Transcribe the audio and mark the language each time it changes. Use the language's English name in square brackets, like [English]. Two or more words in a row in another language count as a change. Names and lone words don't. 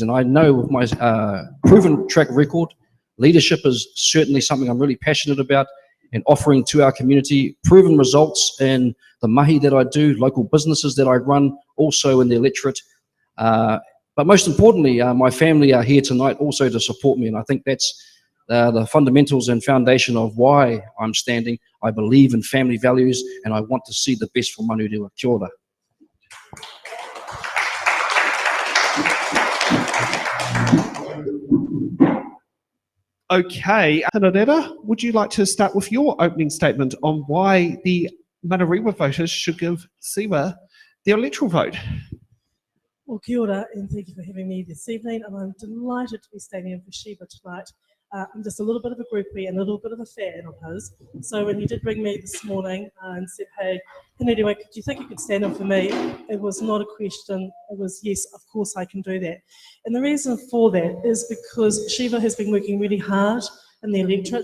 [English] And I know with my proven track record, leadership is certainly something I'm really passionate about, and offering to our community proven results in the mahi that I do, local businesses that I run, also in the electorate. But most importantly, my family are here tonight also to support me, and I think that's the fundamentals and foundation of why I'm standing. I believe in family values and I want to see the best for Manurewa. [Māori] Kia ora. [English] Okay, Hinurewa, would you like to start with your opening statement on why the Manurewa voters should give Siva the electoral vote? Well, [Māori] kia ora, [English] and thank you for having me this evening. And I'm delighted to be standing in for Siva tonight. I'm just a little bit of a groupie and a little bit of a fan of his. So when he did ring me this morning and said, hey, Hinurewa, do you think you could stand in for me? It was not a question. It was, yes, of course I can do that. And the reason for that is because Siva has been working really hard in the electorate.